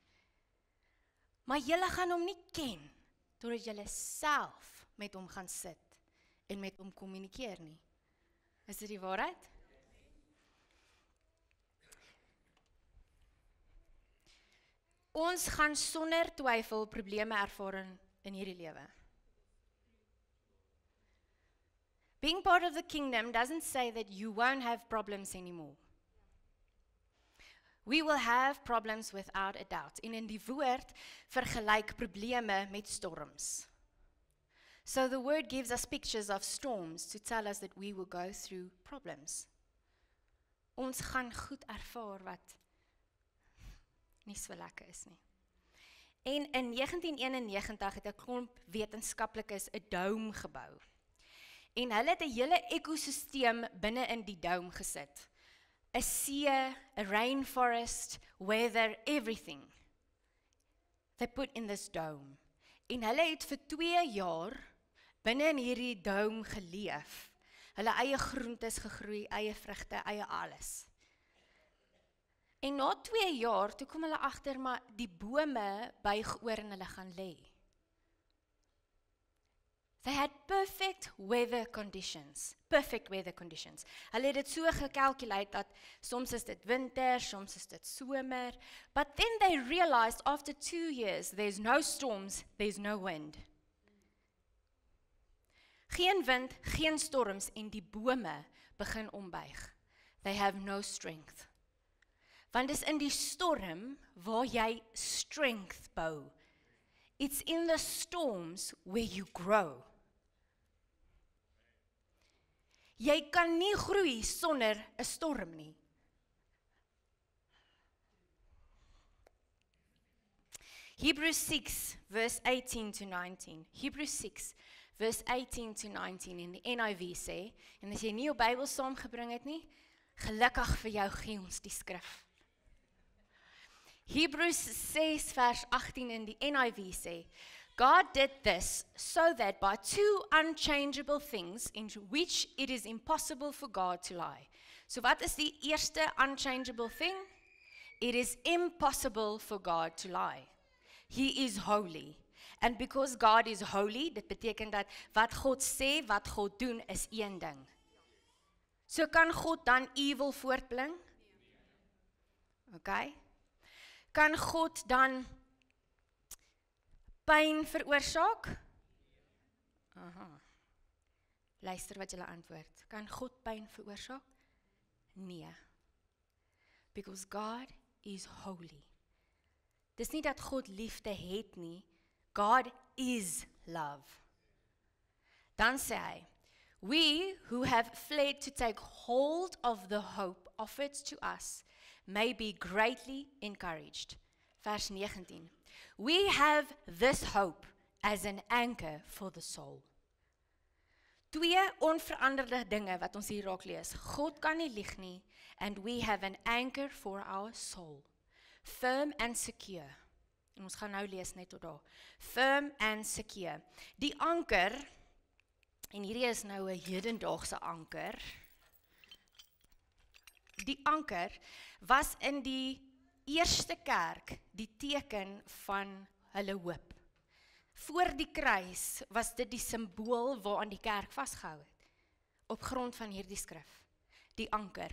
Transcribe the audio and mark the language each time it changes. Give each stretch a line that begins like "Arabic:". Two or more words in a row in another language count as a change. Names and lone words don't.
Afrikaans: Maar julle gaan hom nie ken, totdat julle self met hom gaan sit, en met hom kommunikeer nie. Is dit die waarheid? Ons gaan sonder twyfel probleme ervaar in hierdie lewe.
English: Being part of the kingdom doesn't say that you won't have problems anymore. We will have problems without a doubt.
Afrikaans: En in die woord vergelyk probleme met storms.
English: So the word gives us pictures of storms to tell us that we will go through problems.
Afrikaans: Ons gaan goed ervaar wat nie so lekker is nie. En in 1991 het 'n klomp wetenskaplikes 'n dome gebou. En hulle het 'n hele ekosisteem binne in die dome gesit. 'n See,
English: 'n rainforest, weather, everything. They put in this dome.
Afrikaans: En hulle het vir 2 jaar binne in hierdie dome geleef. Hulle eie groentes gegroei, eie vrugte, eie alles. En na 2 jaar, toe kom hulle agter, maar die bome buig oor en hulle gaan lê.
English: They had perfect weather conditions.
Afrikaans: Hulle het dit so gekalkuleer dat soms is dit winter, soms is dit somer,
English: but then they realized after 2 years, there's no storms, there's no wind.
Afrikaans: Geen wind, geen storms en die bome begin ombuig.
English: They have no strength.
Afrikaans: Want dis in die storm waar jy strength bou.
English: It's in the storms where you grow.
Afrikaans: Jy kan nie groei sonder 'n storm nie.
English: Hebrews 6 verse 18 to 19. Hebrews 6 verse 18 to 19
Afrikaans: in die NIV sê, en as jy nie jou Bybel saamgebring het nie, gelukkig vir jou gee ons die skrif. Hebrews 6 vers 18 in die NIV sê,
English: God did this so that by 2 unchangeable things in which it is impossible for God to lie.
Afrikaans: So wat is die eerste
English: unchangeable thing? It is impossible for God to lie. He is holy. And because God is holy,
Afrikaans: dit beteken dat wat God sê, wat God doen is een ding. So kan God dan evil voortbring? Okay. Kan God dan pyn veroorsaak? Aha. Luister wat julle antwoord. Kan God pyn veroorsaak? Nee.
English: Because God is holy.
Afrikaans: Dis nie dat God liefde het nie.
English: God is love.
Afrikaans: Dan sê hy,
English: we who have fled to take hold of the hope offered to us may be greatly encouraged.
Afrikaans: Vers 19.
English: We have this hope as an anchor for the soul.
Afrikaans: 2 onveranderde dinge wat ons hier raak lees. God kan nie lieg nie,
English: and we have an anchor for our soul. Firm and secure.
Afrikaans: En ons gaan nou lees net tot daar.
English: Firm and secure.
Afrikaans: Die anker, en hierdie is nou 'n hedendaagse anker. Die anker was in die eerste kerk die teken van hulle hoop. Voor die kruis was dit die simbool waaraan die kerk vasgehou het, op grond van hierdie skrif, die anker.